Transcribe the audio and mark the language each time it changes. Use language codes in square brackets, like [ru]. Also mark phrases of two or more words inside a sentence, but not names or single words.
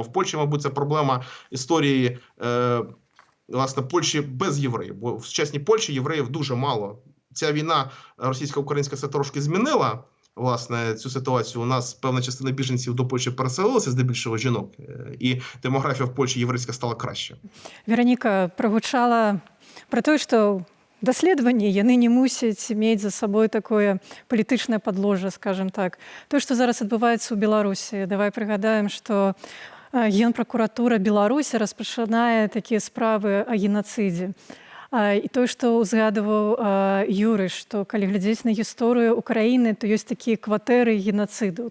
[uk] В Польщі, мабуть, це проблема історії власне, Польщі без євреїв, бо в сучасній Польщі євреїв дуже мало. Ця війна російсько-українська це трошки змінила, власне, цю ситуацію. У нас певна частина біженців до Польщі переселилася, здебільшого жінок, і демографія в Польщі єврейська стала краще. [be] Вероніка прогучала про те, що даследаванні яны не мусяць мець за сабой такое палітычнае падложжа, скажем так. То, што зараз адбываецца ў Беларусі, давай прыгадаем, што Генпракуратура Беларусі распачынае такія справы о геноцидзе. І тое, што узгадываў Юрый, што калі глядзець на гісторыю Украіны, то ёсць такія кватэры геноциду.